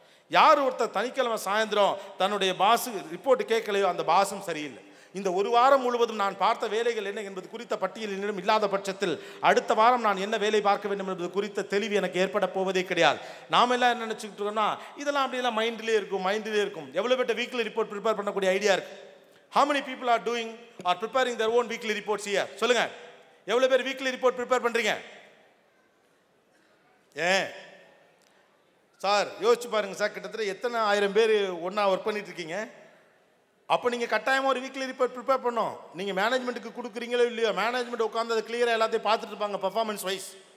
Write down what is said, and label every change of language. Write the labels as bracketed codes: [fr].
[ta] யார் ஒருத்தர் சனிக்கிழமை சாயந்தரம் தன்னுடைய பாஸு ரிப்போர்ட் கேட்கலையோ அந்த பாஸும் சரியில்லை. இந்த ஒரு வாரம் முழுவதும் நான் பார்த்த வேலைகள் என்ன என்பது குறித்த பட்டியல் என்னிடம் இல்லாத பட்சத்தில் அடுத்த வாரம் நான் என்ன வேலை பார்க்க வேண்டும் என்பது குறித்த தெளிவு எனக்கு ஏற்பட போவதே கிடையாது. நாம் எல்லாம் என்ன நினச்சிக்கிட்டு இருக்கோம்னா இதெல்லாம் அப்படியெல்லாம் மைண்டிலே இருக்கும். எவ்வளோ பேட்ட வீக்லி ரிப்போர்ட் ப்ரிப்பேர் பண்ணக்கூடிய ஐடியா இருக்கு? [en] How many people are doing or preparing their own weekly reports here? [ta] சொல்லுங்க, எவ்வளோ பேர் வீக்லி ரிப்போர்ட் ப்ரிப்பேர் பண்ணுறீங்க? சார் யோசிச்சு பாருங்க சார், கிட்டத்தட்ட எத்தனை 1000 பேர் ஒன்றா ஒர்க் பண்ணிட்டு இருக்கீங்க. அப்போ நீங்கள் கட்டாயமாக ஒரு வீக்லி ரிப்போர்ட் ப்ரிப்பேர் பண்ணோம். நீங்கள் மேனேஜ்மெண்ட்டுக்கு கொடுக்குறீங்களோ இல்லையோ, மேனேஜ்மெண்ட் உட்காந்து அதை கிளியராக எல்லாத்தையும் பார்த்துட்டு இருப்பாங்க பர்ஃபார்மன்ஸ் வைஸ்.